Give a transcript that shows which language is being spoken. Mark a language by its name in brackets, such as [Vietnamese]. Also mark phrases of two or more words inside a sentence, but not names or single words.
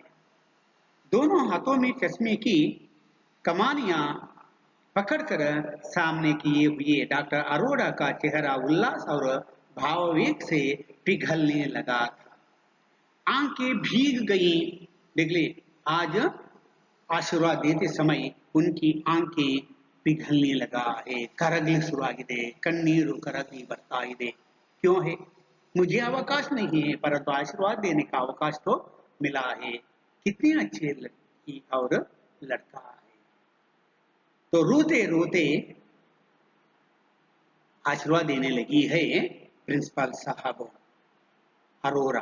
[Hindi] दोनों हाथों में चश्मे की कमानियां पकड़कर सामने किए हुए डॉक्टर अरोड़ा का चेहरा उल्लास और भावावेग से पिघलने लगा था। आंखें भीग गई। देख ले, आज आशीर्वाद देते समय उनकी आंखें पिघलने लगा है, [Kannada] ಕರಗಲಿ ಶುರುವಾಗಿದೆ, ಕಣ್ಣೀರು ಕರಗಿ ಬರ್ತಾ ಇದೆ। [Hindi] क्यों है? मुझे अवकाश नहीं है, परंतु आशीर्वाद देने का अवकाश तो मिला है। कितनी अच्छी लड़की और लड़का है। तो रोते रोते आशीर्वाद देने लगी है प्रिंसिपल साहब अरोरा।